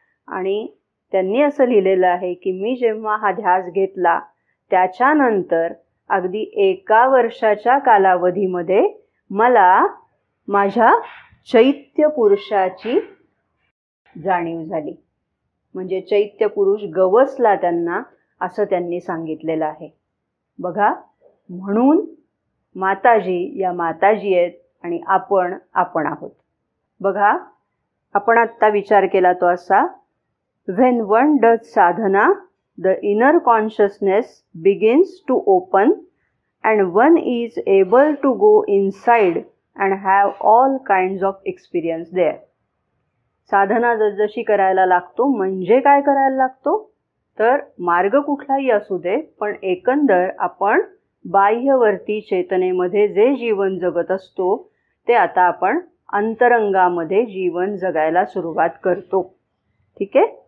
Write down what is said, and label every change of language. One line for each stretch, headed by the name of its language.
Marathi: आणि त्यांनी असं लिहिलेलं आहे की मी जेव्हा हा ध्यास घेतला त्याच्यानंतर अगदी 1 वर्षाच्या कालावधीमध्ये मला माझ्या चैत्य पुरुषाची जाणीव झाली. म्हणजे चैत्य पुरुष गवसला त्यांना, असं त्यांनी सांगितलेलं आहे. बघा, म्हणून माताजी या माताजी आहेत आणि आपण आहोत. बघा, आपण आत्ता विचार केला तो असा,
English: when one does sadhana, the inner consciousness begins to open and one is able to go inside and have all kinds of experience there.
Marathi: साधना जसजशी करायला लागतो म्हणजे काय करायला लागतो तर मार्ग कुठलाही असू दे, पण एकंदर आपण बाह्यवर्ती चेतनेमध्ये जे जीवन जगत असतो ते आता आपण अंतरंगामध्ये जीवन जगायला सुरुवात करतो. ठीक आहे.